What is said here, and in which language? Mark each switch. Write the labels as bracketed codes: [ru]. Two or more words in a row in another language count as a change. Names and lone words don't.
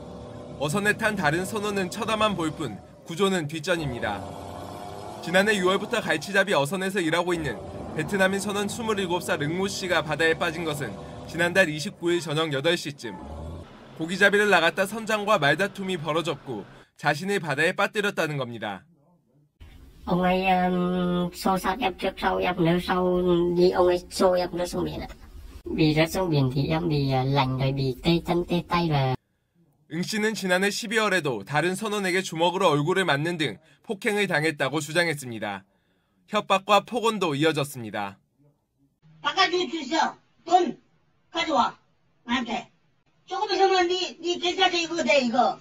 [ko] 어선에 탄 다른 선원은 쳐다만 볼 뿐 구조는 뒷전입니다. 지난해 6월부터 갈치잡이 어선에서 일하고 있는 베트남인 선원 27살 응모 씨가 바다에 빠진 것은 지난달 29일 저녁 8시쯤. 고기잡이를 나갔다 선장과 말다툼이 벌어졌고 자신을 바다에 빠뜨렸다는 겁니다. [vi] Ông ấy xô xát em trước sau em nếu sau đi ông ấy xô em rớt xuống biển ạ. Vì rớt xuống biển thì em bị lạnh rồi bị tê chân tê tay và [ko] 응 씨는 지난해 12월에도 다른 선원에게 주먹으로 얼굴을 맞는 등 폭행을 당했다고 주장했습니다. 협박과 폭언도 이어졌습니다. 바꿔줄 수 있어. 돈 가져와. 나한테. 조금 있으면 네 계좌에서 이거 돼 이거.